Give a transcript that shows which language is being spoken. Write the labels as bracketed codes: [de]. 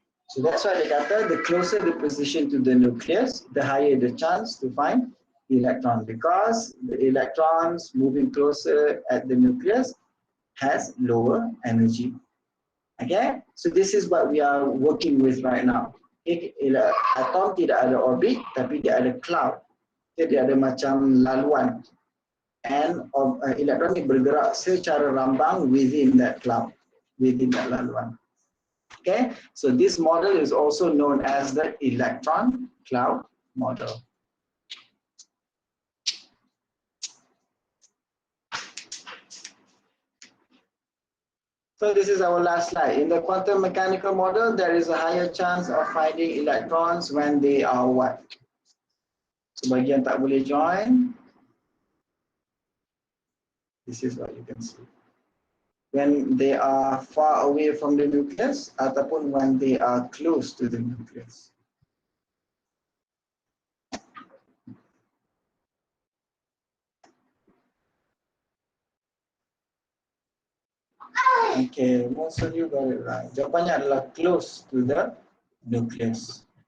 [en] So that's why they [ms] kata [en] the closer the position to the nucleus, the higher the chance to find electron, because the electrons moving closer at the nucleus has lower energy. Okay, so this is what we are working with right now. [ms] Atom tidak ada orbit, tapi dia ada cloud. Dia ada macam laluan. And elektron ni bergerak secara rambang [en] within that cloud, within that [ms] laluan. [en] Okay, so this model is also known as the electron cloud model. So this is our last slide. In the quantum mechanical model, there is a higher chance of finding electrons when they are what? [ms] Sebagian tak boleh join. [en] This is what you can see. When they are far away from the nucleus [ms] ataupun [en] when they are close to the nucleus. Okay, most of you got it right. [ms] Jawapannya adalah [en] close to the nucleus.